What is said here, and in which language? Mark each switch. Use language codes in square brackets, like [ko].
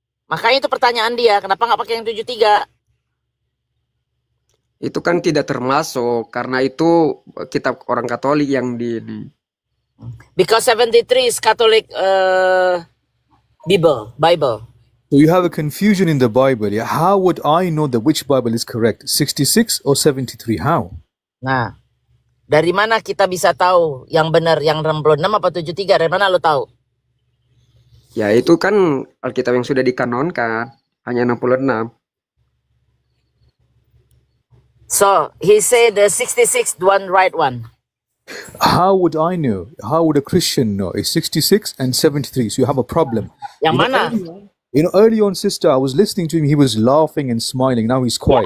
[id] Makanya itu pertanyaan dia, kenapa nggak pakai yang 73? Itu kan tidak termasuk karena itu kitab orang Katolik yang di [en] Because 73 is Catholic Bible. So you have a confusion in the Bible. Yeah? How would I know that which Bible is correct? 66 or 73? How? [id] Nah, dari mana kita bisa tahu yang benar yang 66 apa 73? Dari mana lo tahu? Ya itu kan Alkitab yang sudah dikanonkan hanya 66. [en] So, he said the 66 one right one. How would I know? How would a Christian know? It's 66 and 73. So you have a problem. [id] Yang mana? [en] Early on, sister, I was listening to him. He was laughing and smiling. Now he's quiet.